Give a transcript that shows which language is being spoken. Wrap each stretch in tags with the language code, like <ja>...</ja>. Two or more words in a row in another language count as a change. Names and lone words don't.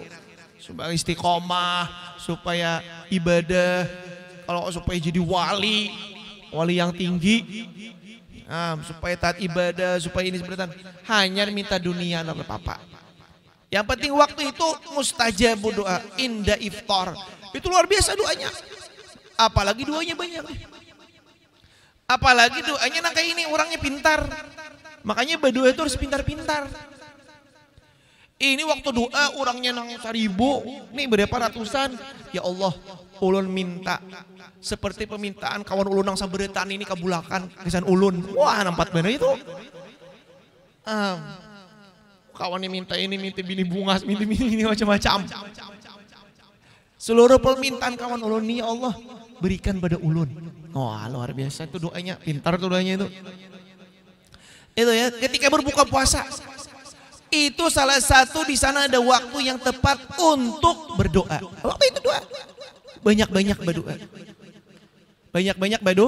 <id>Supaya istiqomah, supaya ibadah, kalau supaya jadi wali yang tinggi. Supaya taat ibadah, supaya ini sebenarnya hanya minta dunia enggak apa-apa. Yang penting waktu itu mustajab doa</id> <ar>inda iftar.</ar> <id>Itu luar biasa doanya. Apalagi doanya banyak.</id> <bjn>Apalagi doanya nang kayak ini orangnya pintar.</bjn> <id>Makanya berdoa itu harus pintar-pintar. Ini waktu doa orangnya nang 1000, nih berapa ratusan.</id> <bjn>Ya Allah, ulun minta seperti permintaan kawan ulun nang saberetan ini kabulakan kesan ulun.</bjn> <id>Wah, nampak bener itu. Kawannya minta ini, minta bini bunga, minta ini macam-macam.</id> <bjn>Seluruh permintaan kawan ulun nih ya Allah berikan pada ulun.</bjn> <id>Wah, luar biasa itu doanya, pintar tuh doanya itu. Itu ya, ketika berbuka puasa Itu salah satu di sana ada waktu yang tepat untuk berdoa. Waktu itu doa. Banyak-banyak berdoa. Banyak-banyak berdoa.</id>